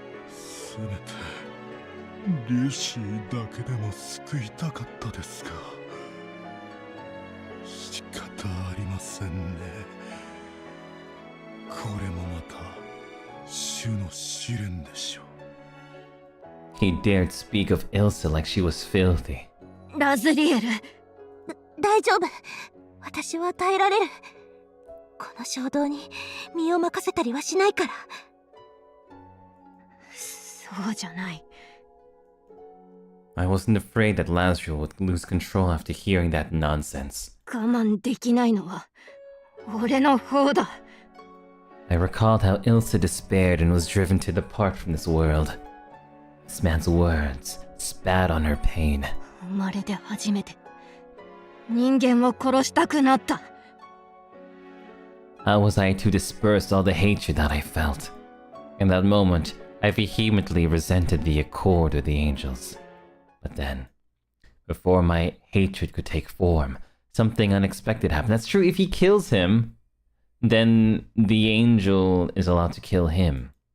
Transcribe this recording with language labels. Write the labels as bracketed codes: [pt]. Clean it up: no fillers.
[ja] せめてリュシーだけでも救いたかったですが仕方ありませんね。これもまた主の試練でしょう。 [en] He dared speak of Elsa like she was filthy. [ja] ラズリエル。大丈夫。私は耐えられる。この衝動に身を任せたりはしないから。そうじゃない。 [en] I wasn't afraid that Lazriel would lose control after hearing that nonsense. [ja] 我慢できないのは俺の方だ。 [en] I recalled how Elsa despaired and was driven to depart from this world. This man's words spat on her pain. [ja] 生まれて初めて人間を殺したくなった。 [en] How was I to disperse all the hatred that I felt? In that moment, I vehemently resented the accord of the angels. But then, before my hatred could take form, something unexpected happened. That's true, if he kills him, then the angel is allowed to kill him.